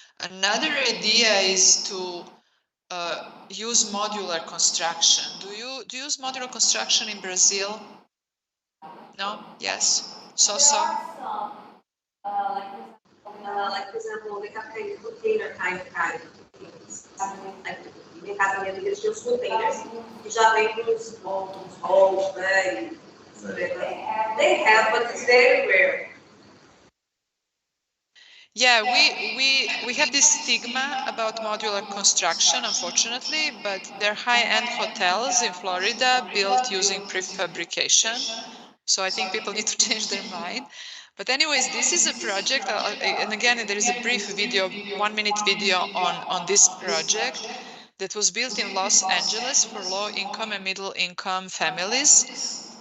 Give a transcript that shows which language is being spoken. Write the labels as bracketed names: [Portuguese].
[English] Another idea is to use modular construction. Do you use modular construction in Brazil? No? Yes? So? Like, for example, they have kind of container kind of things. [Portuguese] Like, minha casa, minha amiga, eles tinham os containers que já vem com os holes, né? [English] They have, but it's very rare. Yeah, we have this stigma about modular construction, unfortunately, but they're high-end hotels in Florida built using prefabrication. So I think people need to change their mind. But anyways, this is a project, and again, there is a brief video, 1-minute video on this project that was built in Los Angeles for low-income and middle-income families.